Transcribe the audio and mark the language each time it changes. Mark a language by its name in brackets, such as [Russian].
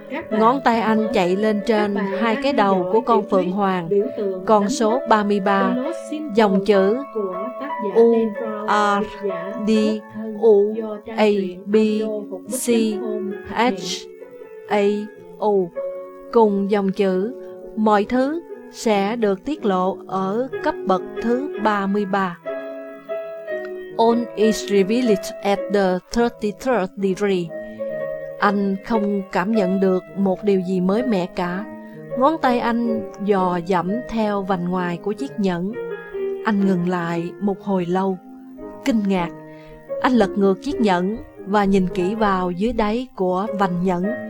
[Vietnamese] Ngón tay anh chạy lên trên hai cái đầu của con phượng hoàng, con số 33, dòng chữ U R D U A B C H-A-O cùng dòng chữ, mọi thứ sẽ được tiết lộ ở cấp bậc thứ 33. [English] All is revealed at the 33rd degree. [Vietnamese] Anh không cảm nhận được một điều gì mới mẻ cả. Ngón tay anh dò dẫm theo vành ngoài của chiếc nhẫn. Anh ngừng lại một hồi lâu, kinh ngạc. Anh lật ngược chiếc nhẫn và nhìn kỹ vào dưới đáy của vành nhẫn.